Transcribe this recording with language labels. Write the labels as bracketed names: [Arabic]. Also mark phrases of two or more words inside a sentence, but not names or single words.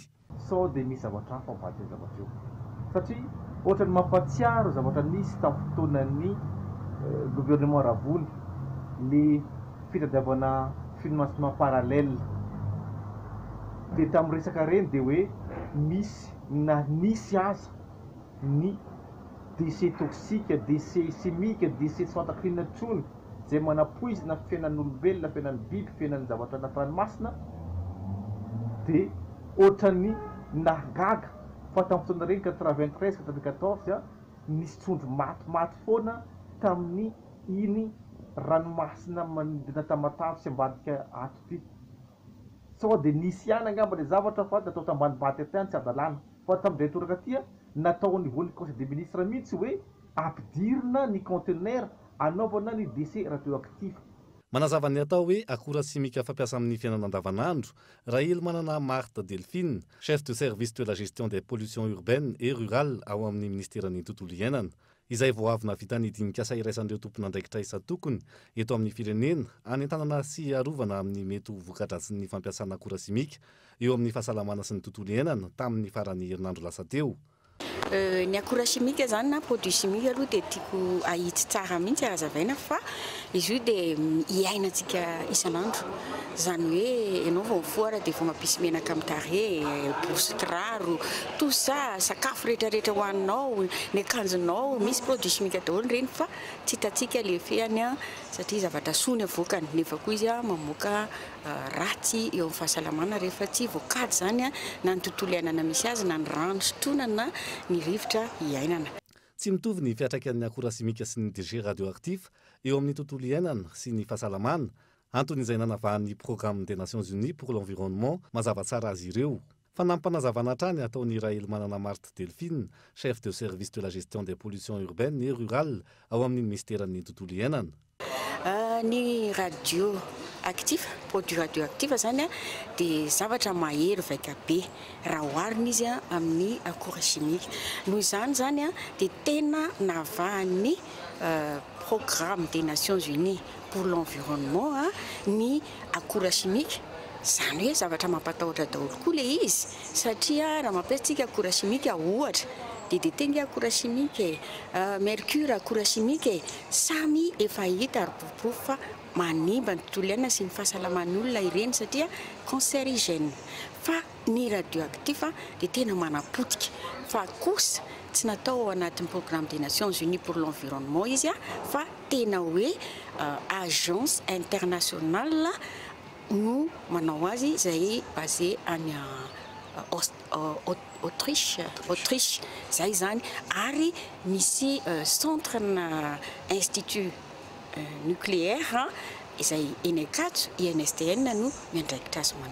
[Malagasy] Sao dia misy zavatra hafa mivady ny zavatra io satria ohatrany mampatsiaro zavatra nisy tamin'ny fotoanan'ny gouvernement Ravony ny fitadiavana [French] financement parallèle. [Malagasy] Dia tamin'ny resaka reny dia hoe misy na nisy aza ny [French] déchets toxiques, déchets chimiques, [Malagasy] déchets tsy fantako inona intsony izay manapoizina fiainan'olombelona, fiainan'ny biby, fiainan'ny zavatra anaty ranomasina dia ohatrany nahagaga fa tamin'ny fotoana reny 93 94 nisy trondro maty foana tamin'ny iny ranomasina manodidina Tamatave sy ambadika ato ity. Sao dia nisy ihany angamba ilay zavatra fa natao tambanimbady tany tsy adalàna fa tamin'izay toraka tia natao nivon'ny [French] conseil des ministres [Malagasy] mihitsy hoe ampidirina ny conteneur anaovana ny [French] déchets radioactifs. [Malagasy] Manazava ny atao hoe akora simika fampiasa amin'ny fiainana andavanandro raha ilo manana Marthe Delphine, [French] chef de service de la gestion des pollutions urbaines et rurales [Malagasy] ao amin'ny ministeran'ny tontolo iainana. Izay vao avy navita ny dinikasa iraisan'ireo tompon'andraikitra isa-tokony eto amin'ny firenena anentanana sy arovana amin'ny mety ho voka-dratsy ny fampiasana akora simika eo amin'ny fahasalamana sy ny tontolo iainana tamin'ny farany herinandro lasa teo. Ny akora chimique zany na [French] produit chimique [Malagasy] aloha dia tiako ahitsy tsara mihitsy hazavaina fa izy io dia iainantsika isan'andro. Zany hoe ianao vao mifoara dia vao mampisy menaka amin'ny tarehy, borosy kiraro, [French] tout ça, [Malagasy] sakafo rehetrarehetra hohaninao, ny akanjonao, misy [French] produit chimique [Malagasy] daholo reny fa tsy hitantsika le fehany satria zavatra soa ny avoakany. Nefa koa izy mamoaka ratsy eo amin'ny fahasalamana rehefa tsy voakady zany na ny tontolo iainana misy azy na ny rano sotonana na ny rivotra iainana. Tsy mitovy ny fiantraikan'ny akora simika sy ny [French] déchets radioactifs [Malagasy] eo amin'ny tontolo iainana sy ny fahasalamana. Antony izay nanavahan'ny [French] programme des Nations Unies pour l'environnement [Malagasy] mazava tsara azy ireo. Fa nampanazavana hatrany ataon'ny Rahaely manana Marthe Delphine, [French] chef de service de la gestion des pollutions urbaines et rurales [Malagasy] ao amin'ny ministeran'ny tontolo iainana. Ny radioactif, [French] produit radioactif [Malagasy] zany dia zavatra mahery vaika be raha oharina izy amin'ny akora chimique. Noho izany zany dia tena navahan'ny [French] programme des Nations Unies pour l'environnement [Malagasy] ny akora chimique. Zany hoe zavatra mampatahotra daholo koa le izy satria raha mampiasitsika akora chimique ohatra DDT nge akora chimique, mercure akora chimique, samy efa hita ary boribory fa manimba ny tontolo iainana sy ny fahasalaman'ny olona ireny satria cancérigène. Fa ny radioactif dia tena manapotika fa kosa tsy natao ao anatin'ny [French] programme des Nations Unies pour l'environnement [Malagasy] izy fa tena hoe [French] agence internationale [Malagasy] no manao azy izay basé any Autriche zay zany ary misy centre na [French] institut nucléaire [Malagasy] izay ENECAT, INSTN no miandraikitra azy manokana.